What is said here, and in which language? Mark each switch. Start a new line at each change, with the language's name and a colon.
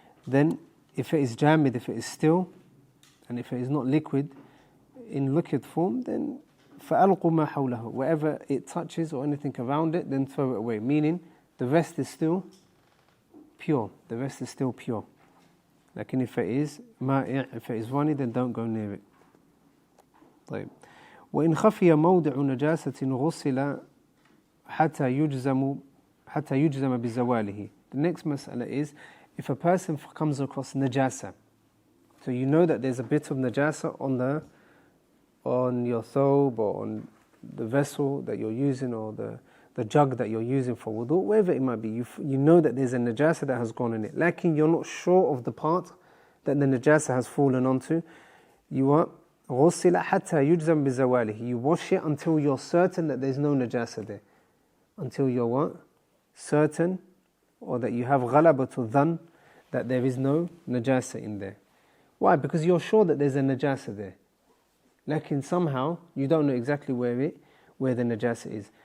English: Then if it is jamid, if it is still, and if it is not liquid, in liquid form, then
Arabic: فَأَلْقُوا مَا حَوْلَهُ,
English: wherever it touches or anything around it, then throw it away. Meaning, the rest is still pure. The rest is still pure. Like if it is ma'i', if it is runny, then don't go near it.
Arabic: طيب. وإن خفي موضع نجاسة غسل حتى يجزم بزواله.
English: The next mas'ala is, if a person comes across najasa, so you know that there's a bit of najasa on your thobe or on the vessel that you're using or the jug that you're using for wudu, wherever it might be, you know that there's a najasa that has gone in it. Lakin you're not sure of the part that the najasa has fallen onto. You are
Arabic: غُسِّلَ حَتَّى يُجْزَمْ بِزَوَالِهِ.
English: You wash it until you're certain that there's no najasa there. Until you're what? Certain, or that you have ghalabatu dhan, that there is no najasa in there. Why? Because you're sure that there's a najasa there. Lakin somehow you don't know exactly where the najasa is.